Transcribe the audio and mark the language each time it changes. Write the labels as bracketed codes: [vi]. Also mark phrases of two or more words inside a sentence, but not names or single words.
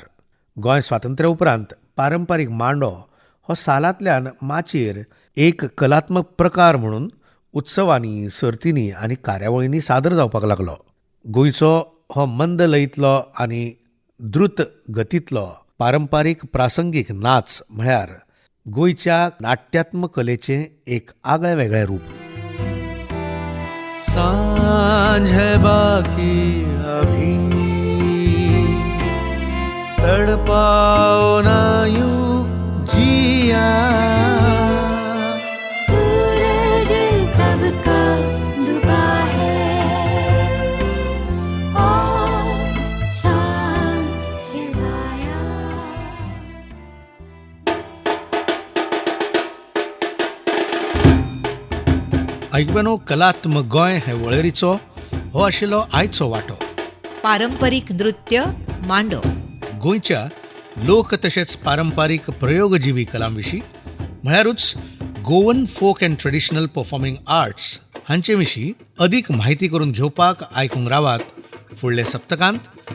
[kok] गोंय स्वातंत्र्या उपरांत पारंपारीक मांडो हो सालांतल्यान माचयेर एक कलात्मक प्रकार म्हणून उत्सवांनी, सर्तींनी आनी कार्यावळींनी सादर जावपाक लागलो. गोंयचो हो मंद लयींतलो आनी द्रुत गतींतलो पारंपारीक प्रासंगीक नाच म्हळ्यार गोंयच्या नाट्यात्मक कलेचें एक आगळें वेगळें रूप. [hi] सांझ है बाकी अभी तड़पाओ ना यूं जिया सूरज कब का डूबा है और शाम खिलाया. [kok] ऐकबनो कलात्मक गोंय हे वळेरीचो हो आशिल्लो आयचो वांटो. पारंपरीक नृत्य मांडो. गोंयच्या लोक तशेंच पारंपारीक प्रयोगजिवी कलांविशीं म्हळ्यारूच [en] Goan folk and traditional performing arts [kok] हांचे विशीं अदीक म्हायती करून घेवपाक आयकूंक रावात फुडले सप्तकांत.